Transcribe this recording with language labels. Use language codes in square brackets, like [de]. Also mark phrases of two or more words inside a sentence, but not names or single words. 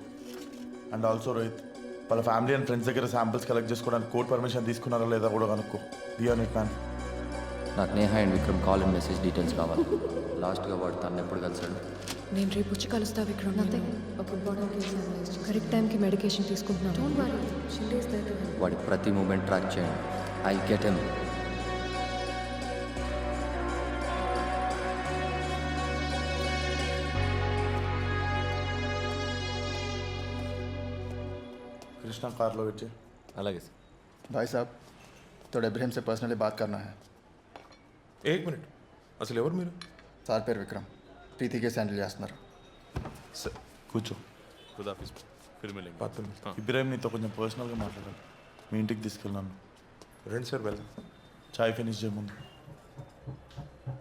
[en] and also [te] రోహిత్, వాళ్ళ [en] family and friends [te] దగ్గర [en] samples collect [te] చేసుకోవడానికి [en] court permission [te] తీసుకున్నారా లేదా కూడా కనుక్కో. [en] Be on it man. [te] నాకు నేహా అండ్ విక్రమ్ [en] call and message details [te] కావాలి. లాస్ట్గా వాడు తను ఎప్పుడు కలిసాడు? నేను రేపు వచ్చి కలుస్తా విక్రమ్. కరెక్ట్ టైంకి మెడికేషన్ తీసుకుంటున్నాను. వాడి ప్రతి [en] moment track [te] చేయండి. [en] I get him. [hi] कृष्णा कार लो बैठे. [te] అలాగే సార్. [hi] भाई साहब, थोड़ा इब्राहिम से पर्सनली बात करना है. [en] 1 minute. [te] అసలు ఎవరు మీరు? సార్ పేరు విక్రమ్, ప్రీతి కేసు హ్యాండిల్ చేస్తున్నారు. సార్ కూర్చో. [hi] ख़ुदाहाफ़िज़. फिर मिलेंगे. [te] ఇబ్రాహిం నీతో కొంచెం పర్సనల్గా మాట్లాడాలి. మీ ఇంటికి తీసుకెళ్ళాను. రండి సార్, వెళ్దాం. చాయ్ ఫినిష్ చేయముందు.